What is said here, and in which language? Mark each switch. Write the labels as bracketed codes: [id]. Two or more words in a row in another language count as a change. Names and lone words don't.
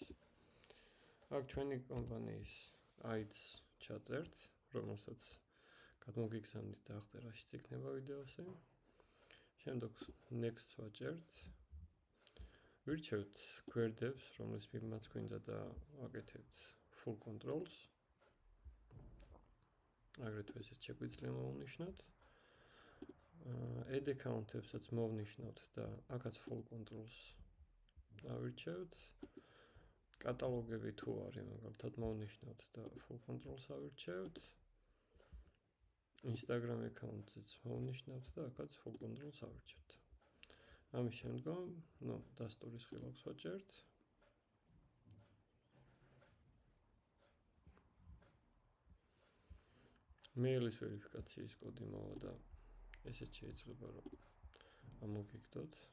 [ka] აქ ჩვენი კომპანიის ID-ს ჩაწერთ, რომელსაც გადმოგიგზავნით და აღწერაშიც იქნება ვიდეოსი. შემდეგ next ვაჭერთ. ვირჩევთ გვერდებს, რომლის მიმართ გვინდა და ვაკეთებთ [en] full controls. [ka] აგრეთვე ესეც შეგვიძლია მოვნიშნოთ. [en] Add account-ებსაც [ka] მოვნიშნოთ და აქაც [en] full controls [ka] ავირჩევთ. კატალოგები თუ არის, მაგალითად მოვნიშნოთ და [en] full controls [ka] ავირჩევთ. Instagram account-იც მოვნიშნოთ და აქაც [en] full controls [ka] ავირჩევთ. ამის შემდგომ, დასტურის ღილაკს ვაჭერთ. მეილის ვერიფიკაციის კოდი მოვა და ესეც შეიძლება რომ ამოგიგდოთ.